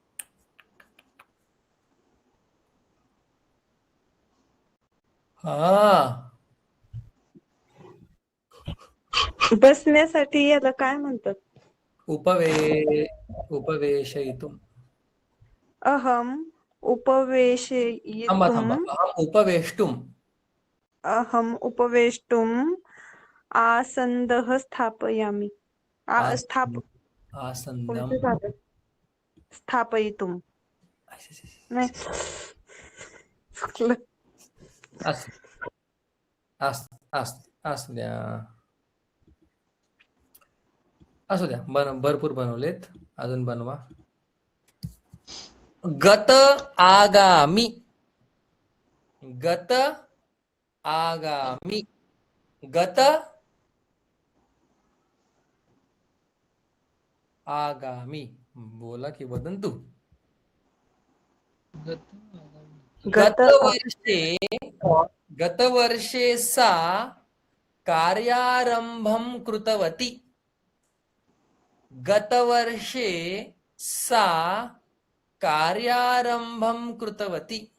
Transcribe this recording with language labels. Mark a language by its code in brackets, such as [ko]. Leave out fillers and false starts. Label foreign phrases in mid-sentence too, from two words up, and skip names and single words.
[mr] हा. बसण्यासाठी याला काय म्हणतात? [sa] उपवेशयितुम. अहम [mr] थांबा [sa] उपवेशयितुं. [mr] थांबा. [sa] अहम उपवेष्टुम. अहम उपवेष्टुम् आसन्दः स्थापयामि. आसन्दम. स्थापयितुम्. [mr] नाही. असू द्या. असू द्या. भरपूर बनवलेत. अजून बनवा. [sa] गत आगामी. गत आगामी. गत आगामी. [mr] बोला की वदन्तु. [sa] गतवर्षे सा कार्यारम्भं कृतवती. गतवर्षे सा कार्यारम्भं कृतवती.